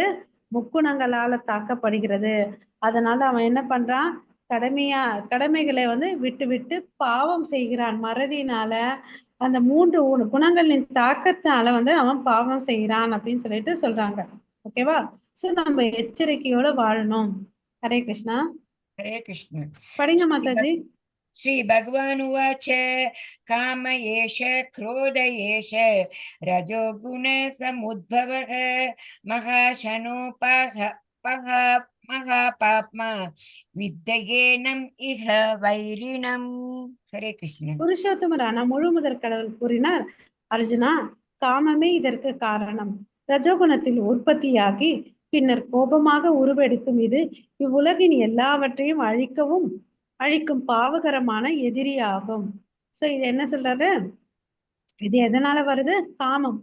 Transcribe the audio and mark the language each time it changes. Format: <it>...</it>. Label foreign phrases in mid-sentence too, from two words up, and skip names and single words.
<ta>முக்குணங்களால தாக்கப்படுகிறது. அதனால அவன் என்ன பண்றான்? கடமைகளை வந்து விட்டு விட்டு பாவம் செய்கிறான். மறதினால அந்த 3 குணங்களின் தாக்கத்தினால வந்து அவன் பாவம் செய்யறான் அப்படின்னு சொல்லிட்டு சொல்றாங்க. ஓகேவா? சோ நம்ம எச்சரிக்கையோட வாழணும். ஹரே கிருஷ்ணா. हरे कृष्ण। படிங்க மாதாஜி.</ta> <sa>श्री भगवान उवाच काम एष क्रोध एष रजोगुण समुद्भवः महापाप्मा विद्येनम् इह वैरिणम्। हरे कृष्ण।</sa> <ta>புருஷோத்தமரான முழுமுதற் கடவுள் கூறினார், அர்ஜுனா, காமமே இதற்கு காரணம். ரஜோகுணத்தில் உற்பத்தியாகி பின்னர் கோபமாக உருவெடுக்கும் இது இவ்வுலகின் எல்லாவற்றையும் அழிக்கும் பாவகரமான எதிரியாகும். சோ இது என்ன சொல்றாரு? இது எதனால வருது? காமம்.</ta>